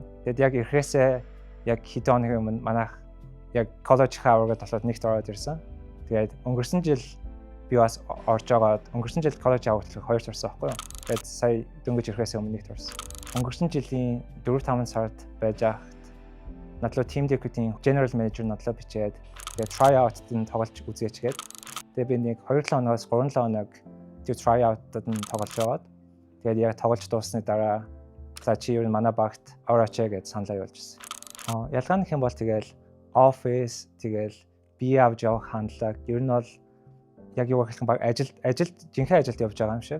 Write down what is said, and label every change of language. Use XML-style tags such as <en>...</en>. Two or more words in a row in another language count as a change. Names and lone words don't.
<mn>Тэгээд яг ирэхээсээ яг хэд хоногийн өмнө манайх яг</mn> <en>college hour-ыг</en> <mn>толгойд нэгт ороод ирсэн. Тэгээд өнгөрсөн жил би бас орж байгаад өнгөрсөн жил</mn> <en>college hour-ыг</en> <mn>2 орсон байхгүй юу. Тэгээд сая дөнгөж ирэхээсээ өмнө нэгт орсон. Өнгөрсөн жилийн 4-5 сард байж байхад надлуу</mn> <en>team deputy-ийн general manager</en> <mn>надлуу бичээд тэгээд</mn> <en>try out-д</en> <mn>нь тоглож үзээч гээд тэгээд би нэг 2-7 хоногоос 3-7 хоног тэр</mn> <en>try out-д</en> <mn>нь тоглож байгаад тэгээд яг тоглож дуусны дараа за чи ер нь манай багт орооч гэж саналаа явуулжсэн. Ялгаа нөх юм бол тэгэл office тэгэл бие авч явах хандлага ер нь бол яг юу гэх юм баг ажилд жинхэнэ ажилд явж байгаа юм шиг.</mn>